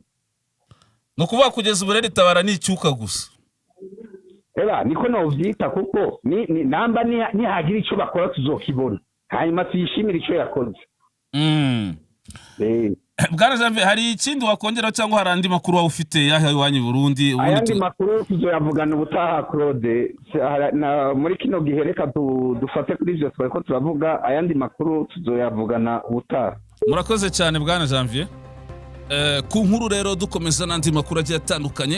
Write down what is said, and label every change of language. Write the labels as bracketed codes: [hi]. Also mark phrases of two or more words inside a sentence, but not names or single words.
[rw] No kuvuga kugeza ubu Tabara ni icyuka gusa. [rn] Niko novyita kuko namba nihagira icyo bakora tuzokibona, hanyuma tuyishimira icyo yakoze. [rw] Bwana Janvier, hari ikindi wakongera cyangwa hari andi makuru ufite yaha iwanyu Burundi? [rn] Ayandi makuru tuzoyavugana ubutaha Claude, muri kino gihe reka dufate kuri ivyo twari turavuga. Ayandi makuru tuzoyavugana ubutaha. [rw] Murakoze cyane Bwana Janvier. Ku nkuru rero dukomeza n'andi makuru agiye atandukanye.